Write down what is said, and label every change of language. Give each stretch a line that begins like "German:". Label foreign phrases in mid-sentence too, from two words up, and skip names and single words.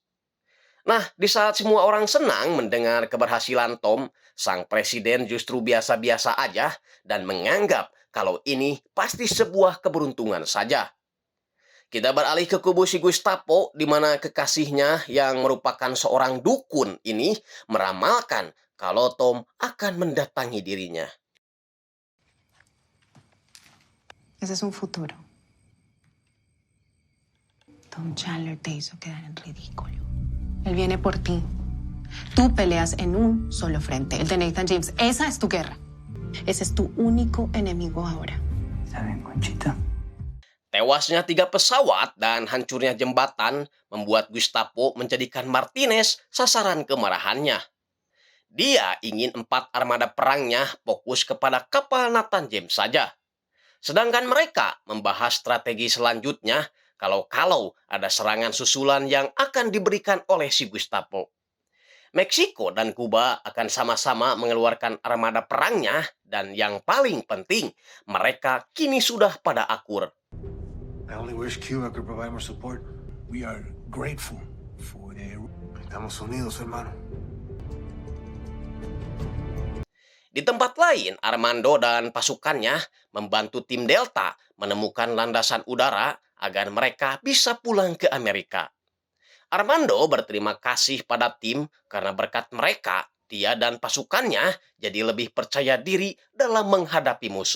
Indonesian: Nah, di saat semua orang senang mendengar keberhasilan Tom, sang presiden justru biasa-biasa aja dan menganggap kalau ini pasti sebuah keberuntungan saja. Kita beralih ke kubu si Gestapo, di mana kekasihnya yang merupakan seorang dukun ini meramalkan kalau Tom akan mendatangi dirinya.
Spanish: Ese es un futuro. Tom Chandler te hizo quedar en ridículo. Él viene por ti. Tú peleas en un solo frente, el de Nathan James. Esa es tu guerra. Ese es tu único enemigo ahora. ¿Está bien, Conchita?
Indonesian: Tewasnya 3 pesawat dan hancurnya jembatan membuat Gestapo menjadikan Martinez sasaran kemarahannya. Dia ingin 4 armada perangnya fokus kepada kapal Nathan James saja. Sedangkan mereka membahas strategi selanjutnya kalau ada serangan susulan yang akan diberikan oleh si Gestapo. Meksiko dan Kuba akan sama-sama mengeluarkan armada perangnya dan yang paling penting, mereka kini sudah pada akur.
English: I only wish Cuba could provide more support. We are grateful for their...
Spanish: Estamos unidos, hermano.
Indonesian: Di tempat lain, Armando dan pasukannya membantu tim Delta menemukan landasan udara agar mereka bisa pulang ke Amerika. Armando berterima kasih pada tim karena berkat mereka, dia dan pasukannya jadi lebih percaya diri dalam menghadapi musuh.